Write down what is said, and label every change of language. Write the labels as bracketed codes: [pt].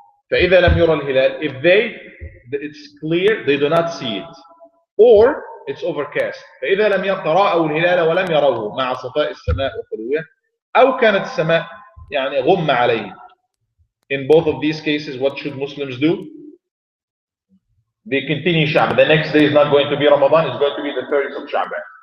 [ar] فإذا لم يرى الهلال, [en] if it's clear, they do not see it. Or it's overcast. [ar] فإذا لم رأوا الهلال ولم يروه مع صفاء السماء وخلوها أو كانت السماء يعني غم عليه. [en] In both of these cases, what should Muslims do? They continue Sha'ban. The next day is not going to be Ramadan, it's going to be the 30th of Sha'ban.